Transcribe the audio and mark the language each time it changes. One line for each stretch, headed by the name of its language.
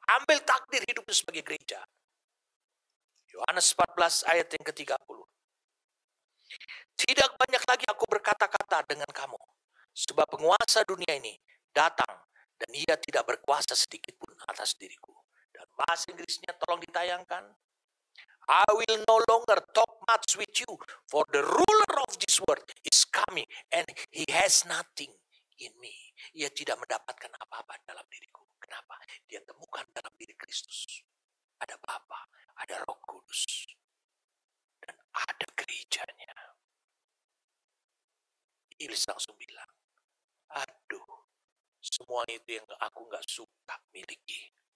Indonesian: Ambil takdir hidupmu sebagai gereja. Yohanes 14 ayat yang ke-30. Tidak banyak lagi aku berkata-kata dengan kamu. Sebab penguasa dunia ini datang. Dan ia tidak berkuasa sedikit pun atas diriku. Dan bahasa Inggrisnya tolong ditayangkan.
English: I will no longer talk much with you. For the ruler of this world is coming. And he has nothing in me.
Indonesian: Ia tidak mendapatkan apa-apa dalam diriku. Kenapa? Dia temukan dalam diri Kristus. Ada Bapa, ada Roh Kudus. Dan ada gerejanya. Iblis langsung bilang, aduh, semua itu yang aku gak suka miliki.